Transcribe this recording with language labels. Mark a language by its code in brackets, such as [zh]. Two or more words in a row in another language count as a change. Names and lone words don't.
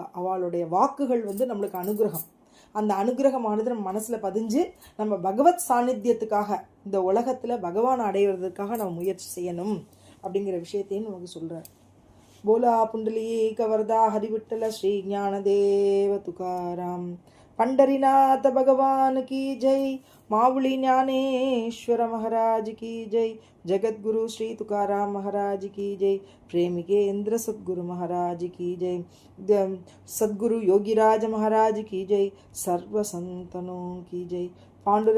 [ta] அவளுடைய வாக்குகள் நம்மளுக்கு அனுகிரகம். அந்த அனுகிரகமானது நம்ம மனசில் பதிஞ்சு நம்ம பகவத் சாநித்தியத்துக்காக இந்த உலகத்தில் பகவான் அடைவதற்காக நம்ம முயற்சி செய்யணும் அப்படிங்கிற விஷயத்தையும் நமக்கு சொல்கிறார். [mr] बोला पुंडलीक वरदा हरिविठ्ठल श्री ज्ञानदेव तुकाराम [hi] पंडरीनाथ भगवान की जय, मावली ज्ञानेश्वर महाराज की जय, जगत गुरु श्री तुकाराम महाराज की जय, प्रेमिकेंद्र सद्गुरु महाराज की जय, सद्गुरु योगीराज महाराज की जय, सर्व संतनों की जय.